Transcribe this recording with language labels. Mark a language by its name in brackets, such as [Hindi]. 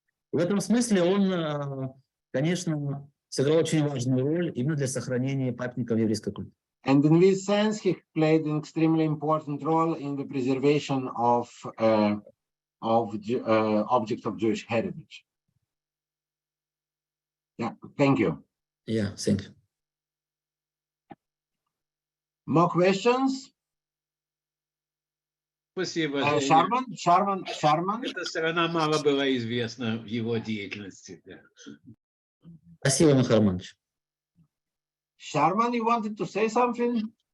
[Russian] В этом смысле он, конечно, сыграл очень важную роль именно для сохранения памятников еврейской культуры. [English] And in this sense, he played an extremely important role in the preservation of objects of Jewish heritage. Yeah, thank you. Yeah, thank you. More questions? [Russian] Спасибо. [English] Sharman. [Russian] Эта сторона мало была известна в его деятельности. Спасибо, Михаил Романович. [English] Sharman, you wanted to say something?